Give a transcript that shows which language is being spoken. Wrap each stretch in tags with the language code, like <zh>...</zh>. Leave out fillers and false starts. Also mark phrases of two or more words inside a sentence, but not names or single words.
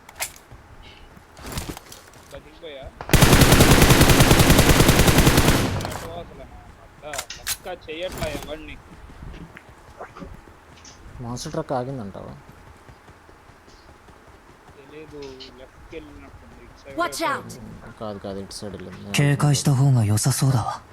<te>దిగిపోయా అసలు పక్క చెయ్యట్లా ఎవరిని.</te> <en>most truck</en> <te>ఆగిందంటావా? తెలీదు, లెఫ్ట్కి వెళ్ళినట్టుంది. ఇటు సైడ్</te> <en>Watch out!</en> <te>కాదు ఇటు సైడ్ వెళ్ళింది.</te> <ja>警戒した方が良さそうだわ.</ja>